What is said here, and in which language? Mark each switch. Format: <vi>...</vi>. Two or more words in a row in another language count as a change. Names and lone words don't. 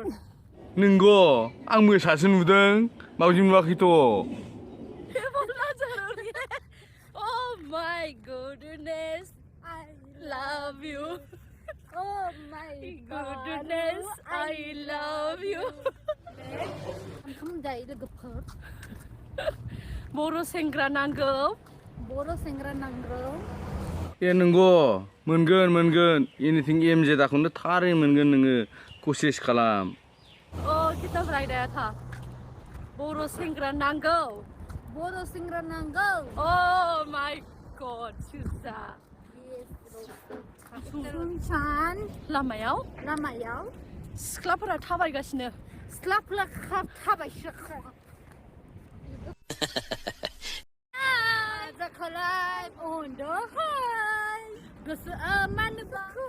<brx>नंगौ आं मोसासो नुदों मावजि नुवाखैथ'</brx> <en>Oh my goodness I love you Oh my goodness I love you</en> <brx>जायो लोगोफोर बर' सेंग्रा नांगौ ए नंगौ मोनगोन एनिथिं एमजे दाखौनो थारै मोनगोन नोङो कसिस खालाम किताब रायदाया था बर' सेंग्रा नांगौ</brx> <en>Oh my god</en> <brx>सुजा सुसान लामायाव सिख्लाफोरा थाबायगासिनो जाखलाय उन्दुहाय गोसोआ मानोबा</brx>